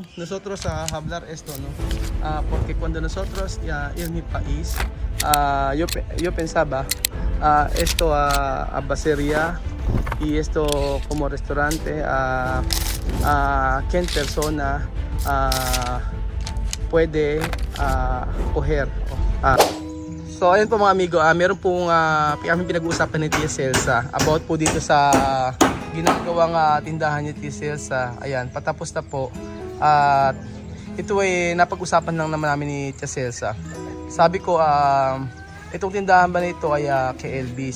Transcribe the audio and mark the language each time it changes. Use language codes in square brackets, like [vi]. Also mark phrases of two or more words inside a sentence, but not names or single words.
[es] Nosotros hablar esto, ¿no? Porque cuando nosotros en mi país, yo pensaba esto a basería y esto como restaurante, que persona puede coger. [tl] So ayun po mga amigo, meron pong aming pinag-uusapan ni Tia Celsa about po dito sa ginagawang tindahan ni Tia Celsa. Ayan, patapos na po. At ito ay napag-usapan lang naman namin ni Tia Celsa. Sabi ko, itong tindahan ba nito ay kay LB?